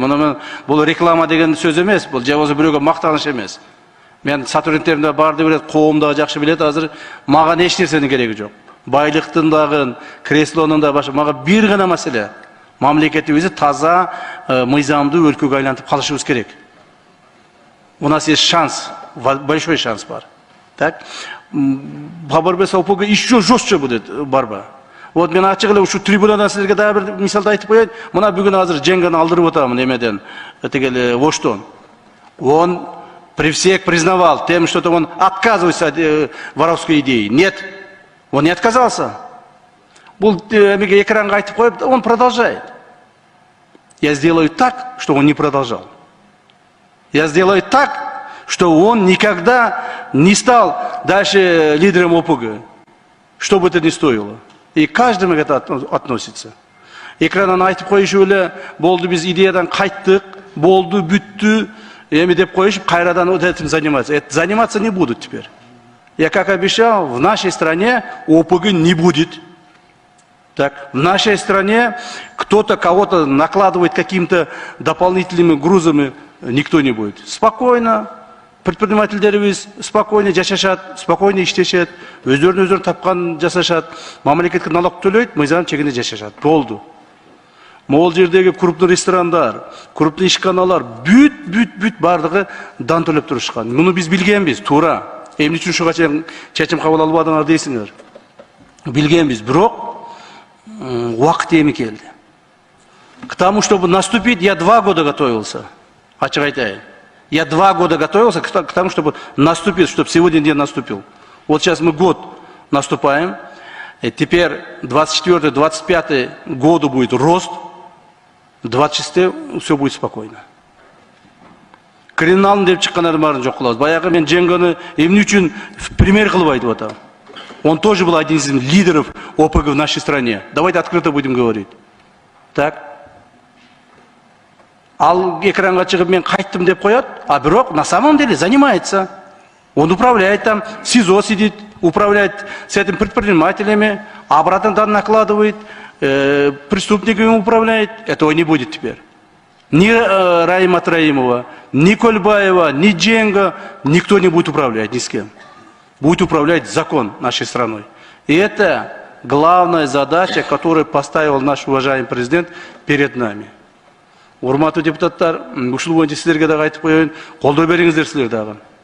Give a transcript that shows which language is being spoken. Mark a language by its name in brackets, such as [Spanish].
[Kyrgyz] Мына бул реклама деген сөз эмес, бул же болбосо бирөөгө мактаныш эмес. Мен сотрудниктерим да барды билет, коом да жакшы билет, азыр мага эч нерсенин кереги жок. Байлыктын дагы, креслонун да башы, мага бир гана маселе. Мамлекетибизди таза, мыйзамдуу өлкөгө айлантып калышыбыз керек. [Russian] У нас есть шанс, большой шанс бар. Так? По борьбе с ОПГ еще жестче будет борьба. [Kyrgyz] Вот мен ачык эле ушу трибунадан силерге дагы бир мисалды айтып коеюн. Мына бүгүн азыр Женганы алдырып атамын эмеден, тигел Воштон. [Russian] Он при всех признавал тем, что он отказывается от воровской идеи. Нет, он не отказался. [Kyrgyz] Бул эмеге экранга айтып коюп, [Russian] он продолжает. Я сделаю так, что он не продолжал. Я сделаю так, что он никогда не стал дальше лидером ОПГ, что бы это ни стоило. И каждому это относится. [Kyrgyz] Экраннан айтып коюшу эле, болду биз идеядан кайттык, болду бүттү, эми деп коюшуп, кайрадан [Russian] вот этим заниматься. Заниматься не будут теперь. Я как обещал, в нашей стране ОПГ не будет. Так, в нашей стране кто-то кого-то накладывает какими-то дополнительными грузами, никто не будет. Спокойно. [Kyrgyz] Предпринимательдерибиз спокойно жашашат, спокойно иштешет, өздөрүн тапкан жасашат, мамлекетке налог төлөйт, мыйзам чегинде жашашат. Болду. Могул жердеги крупный ресторандар, крупный ишканалар бүт бардыгы дан төлөп турушкан. Муну биз билгенбиз, туура. Эмне үчүн ушуга чечим кабыл албадыңар дейсиңер. Билгенбиз, бирок убакыт эми келди. [Russian] К тому, чтобы наступить, я 2 года готовился. [Kyrgyz] Ачык айтайын. [Russian] Я 2 года готовился к тому, чтобы наступить, чтобы сегодня день наступил. Вот сейчас мы год наступаем. И теперь 24-25 году будет рост. 26 все будет спокойно. [Kyrgyz] Криминалын деп чыккандардын баарын жок кылабыз. Баягы мен Женганы эмне үчүн пример кылып айтып атам. [Russian] Он тоже был один из лидеров ОПГ в нашей стране. Давайте открыто будем говорить. Так. [Kyrgyz] Ал экранга чыгып мен кайттым деп коет, а бирок [Russian] на самом деле занимается. Он управляет там, СИЗО сидит, управляет с этим предпринимателями, обратно там накладывает, преступниками управляет. Этого не будет теперь. Ни Раима Троимова, ни Кольбаева, ни Дженга, никто не будет управлять ни с кем. Будет управлять закон нашей страной. И это главная задача, которую поставил наш уважаемый президент перед нами. [Kyrgyz] Урматтуу депутаттар, ушул боюнча силерге дагы айтып коеюн, колдоо бериңиздер силер дагы.